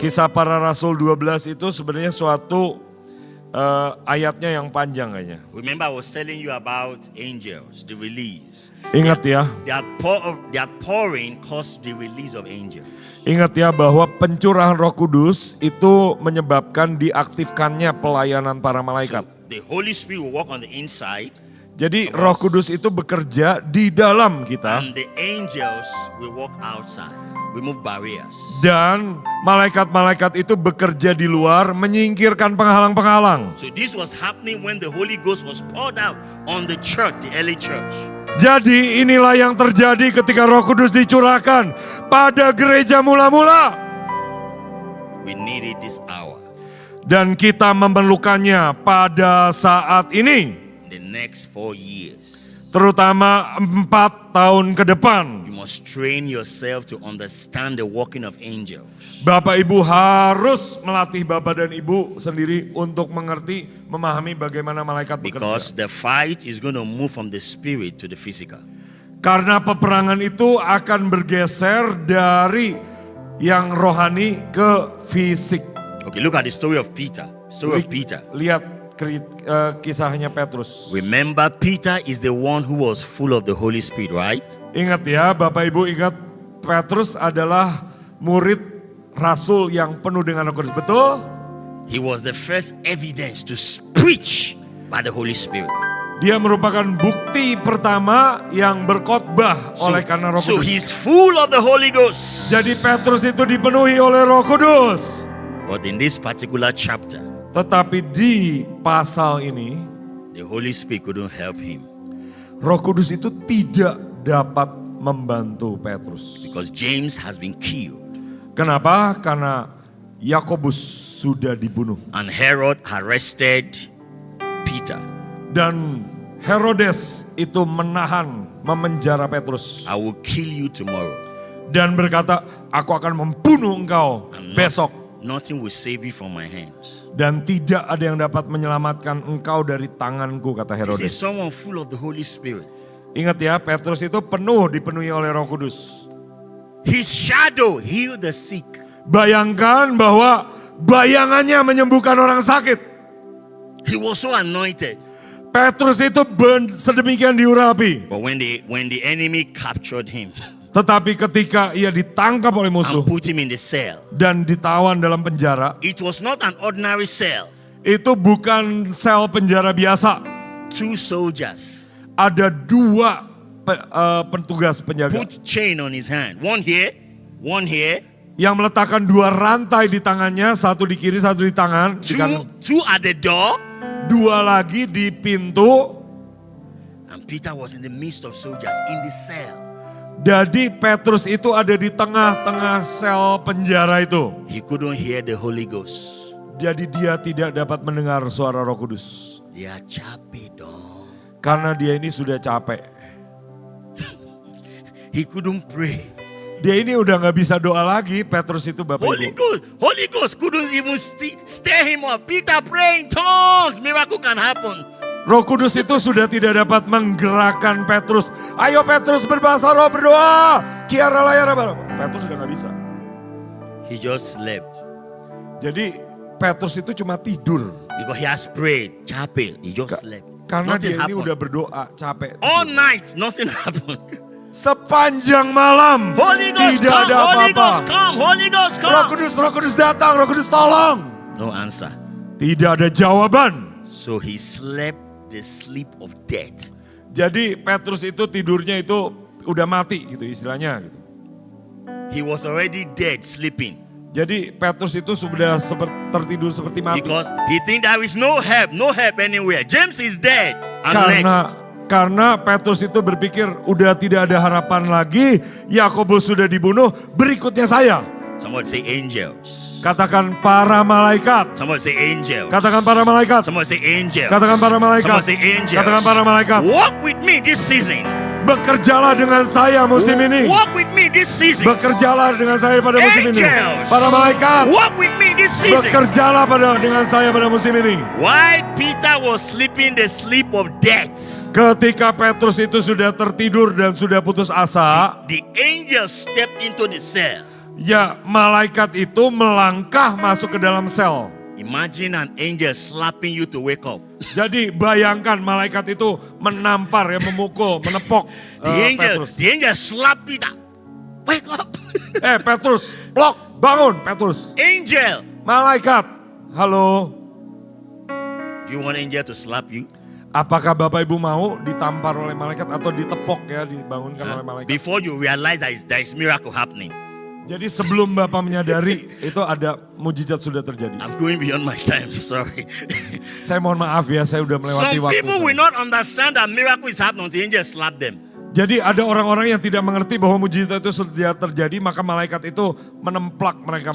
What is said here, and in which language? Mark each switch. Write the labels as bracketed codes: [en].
[id] Kisah Para Rasul 12 itu sebenarnya suatu ayatnya yang panjang kayaknya. [en] Remember I was telling you about angels, the release. [id] Ingat ya, [en] That pouring caused the release of angels. [id] ingat ya bahwa pencurahan Roh Kudus itu menyebabkan diaktifkannya pelayanan para malaikat. [en] So, the Holy Spirit will work on the inside [id] Jadi Roh Kudus itu bekerja di dalam kita [en] and the angels will walk outside, remove barriers. [id] dan malaikat-malaikat itu bekerja di luar menyingkirkan penghalang-penghalang. [en] So this was happening when the Holy Ghost was poured out on the church, the early church. [id] Jadi inilah yang terjadi ketika Roh Kudus dicurahkan pada gereja mula-mula. [en] We need it this hour, [id] Dan kita memerlukannya pada saat ini. [en] the next 4 years. [id] Terutama 4 tahun ke depan. [en] You must train yourself to understand the working of angels. [id] Bapak Ibu harus melatih Bapak dan Ibu sendiri untuk mengerti, memahami bagaimana malaikat [en] Because [id] bekerja. [en] the fight is going to move from the spirit to the physical. [id] Karena peperangan itu akan bergeser dari yang rohani ke fisik. [en] Okay, look at the story of Peter. Story of Peter. [id] Lihat kisahnya Petrus. [en] Remember, Peter is the one who was full of the Holy Spirit, right? [id] Ingat ya, Bapak Ibu ingat Petrus adalah murid rasul yang penuh dengan Roh Kudus. Betul? [en] He was the first evidence to preach by the Holy Spirit. [id] Dia merupakan bukti pertama yang berkhotbah oleh karena Roh [en] So [id] Kudus. [en] he's full of the Holy Ghost. [id] Jadi Petrus itu dipenuhi oleh Roh Kudus. [en] But in this particular chapter, [id] Tetapi di pasal ini, [en] the Holy Spirit couldn't help him [id] Roh Kudus itu tidak dapat membantu Petrus. [en] because James has been killed [id] Kenapa? Karena Yakobus sudah dibunuh. [en] and Herod arrested Peter. [id] Dan Herodes itu menahan, memenjara Petrus. [en] I will kill you tomorrow. [id] Dan berkata, aku akan membunuh engkau [en] And [id] besok. [en] nothing will save you from my hands. [id] Dan tidak ada yang dapat menyelamatkan engkau dari tanganku, kata [en] This is [id] Herodes. [en] someone full of the Holy Spirit. [id] Ingat ya, Petrus itu dipenuhi oleh Roh Kudus. [en] His shadow healed the sick. [id] Bayangkan bahwa bayangannya menyembuhkan orang sakit. [en] He was so anointed. [id] Petrus itu sedemikian diurapi. [en] But when the enemy captured him [id] Tetapi ketika ia ditangkap oleh musuh [en] and put him in the cell, [id] dan ditawan dalam penjara, [en] it was not an ordinary cell. [id] itu bukan sel penjara biasa. [en] 2 soldiers [id] Ada 2 petugas penjaga [en] put chain on his hand. One here, [id] yang meletakkan 2 rantai di tangannya, satu di kiri, satu di tangan, di kanan. [en] two at the door. [id] 2 lagi di pintu. [en] And Peter was in the midst of soldiers in the cell. [id] Jadi Petrus itu ada di tengah-tengah sel penjara itu. [en] He couldn't hear the Holy Ghost. [id] Jadi dia tidak dapat mendengar suara Roh Kudus. Dia capek dong. Karena dia ini sudah capek. [en] He couldn't pray. [id] Dia ini udah gak bisa doa lagi, Petrus itu Bapak [en] Holy [id] Ibu. [en] Ghost couldn't even stir him up. Peter pray in tongues. Miracle can happen. [id] Roh Kudus itu sudah tidak dapat menggerakkan Petrus. Ayo Petrus berbahasa roh berdoa. Kiara layar. Petrus sudah gak bisa. [en] He just slept. [id] Jadi Petrus itu cuma tidur. [en] Because he has prayed. [id] Capek. [en] He just slept. [id] Karena [en] Nothing [id] dia ini [en] happened. [id] udah berdoa, capek. [en] All night, nothing happened. [id] Sepanjang malam [en] Holy Ghost [id] tidak [en] come, [id] ada [en] Holy Ghost come, Holy Ghost [id] Roh [en] come. [id] Kudus datang, Roh Kudus tolong. [en] No answer. [id] Tidak ada jawaban. [en] So he slept the sleep of death. [id] Jadi Petrus itu tidurnya itu udah mati gitu istilahnya. Gitu. [en] He was already dead, sleeping. [id] Jadi Petrus itu sudah tertidur seperti mati. [en] Because he think there is no help anywhere. James is dead. And next. [id] Karena Petrus itu berpikir udah tidak ada harapan lagi, Yakobus sudah dibunuh, berikutnya saya. [en] Somebody say angels. [id] Katakan para malaikat. [en] Somebody say angels. [id] Katakan para malaikat. [en] Somebody say angels. [id] Katakan para malaikat. [en] Somebody say angels. [id] Katakan para malaikat. [en] Walk with me this season. [id] Bekerjalah dengan saya musim ini. [en] Walk with me this season. [id] Bekerjalah dengan saya pada musim ini. [en] Angels. [id] Para malaikat. [en] Walk with me this season. [id] Bekerjalah dengan saya pada musim ini. [en] Why Peter was sleeping the sleep of death? [id] Ketika Petrus itu sudah tertidur dan sudah putus asa, [en] The angel stepped into the cell. [id] ya malaikat itu melangkah masuk ke dalam sel. [en] Imagine an angel slapping you to wake up. [id] Jadi bayangkan malaikat itu menampar, ya memukul, menepok Petrus. [en] The angel slap Peter. Wake up. [id] Petrus, plok, bangun Petrus. [en] Angel. [id] Malaikat, halo. [en] Do you want angel to slap you? [id] Apakah Bapak Ibu mau ditampar oleh malaikat atau ditepok ya, dibangunkan oleh malaikat? [en] Before you realize there is miracle happening. [id] Jadi sebelum Bapak menyadari itu ada mujizat sudah terjadi. [en] I'm going beyond my time, sorry. [id] Saya mohon maaf ya, saya udah melewati [en] Some [id] waktu. [en] people will not understand that miracle is happening until angel slap them. [id] Jadi ada orang-orang yang tidak mengerti bahwa mujizat itu sudah terjadi, maka malaikat itu menemplak mereka,